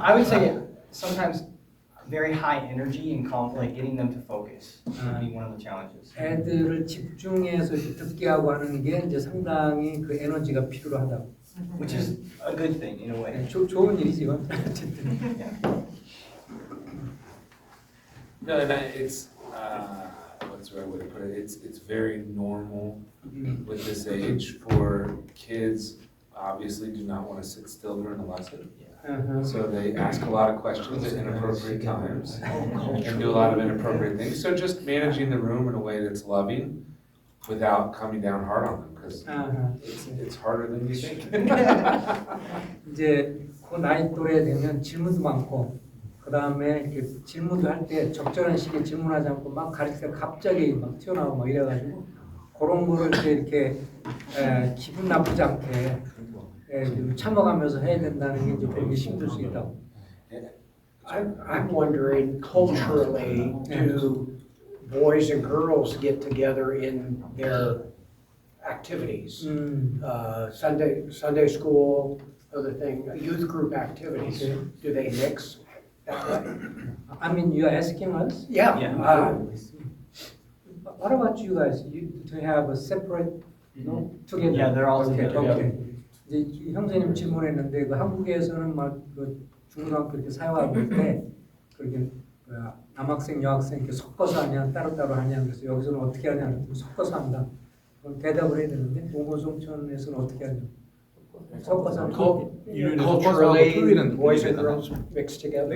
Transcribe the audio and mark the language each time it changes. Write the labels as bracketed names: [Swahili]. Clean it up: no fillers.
[English] I would say sometimes very high energy and like getting them to focus would be one of the challenges. [Korean] 애들을 집중해서 이렇게 듣게 하고 하는 게 이제 상당히 그 에너지가 필요하다고. [English] Which is a good thing in a way. [Korean] 좋은 일이지만 어쨌든. [English] No, and it's what's the right way to put it? It's very normal with this age for kids. Obviously, do not want to sit still during a lesson, so they ask a lot of questions at inappropriate times and do a lot of inappropriate things. So just managing the room in a way that's loving, without coming down hard on them, because it's harder than you think. [Korean] 이제 그 나이 또래 되면 질문도 많고 그 다음에 질문도 할 때 적절한 시기에 질문하지 않고 막 가르치다 갑자기 막 튀어나오고 막 이래가지고 그런 거를 이렇게 기분 나쁘지 않게 참아가면서 해야 된다는 게 이제 되게 힘들 수 있다고. [English] I'm wondering culturally, do boys and girls get together in their activities? Sunday school, other thing, youth group activities, Okay. do they mix that way? I mean, you're asking us? Yeah. Yeah. What about you guys? You to have a separate, together? Yeah, they're all Okay, together. okay. [Korean] 이제 형제님 질문했는데 그 한국에서는 막 그 중고등학교 이렇게 사용하고 있는데 그러긴 뭐야 남학생 여학생 이렇게 섞어서 하냐 따로따로 하냐 그래서 여기서는 어떻게 하냐 그랬더니 섞어서 한다. 그럼 대답을 해야 되는데 동호송촌에서는 어떻게 하냐? 섞어서 하는 거. [English] Culturally, boys and girls mixed together.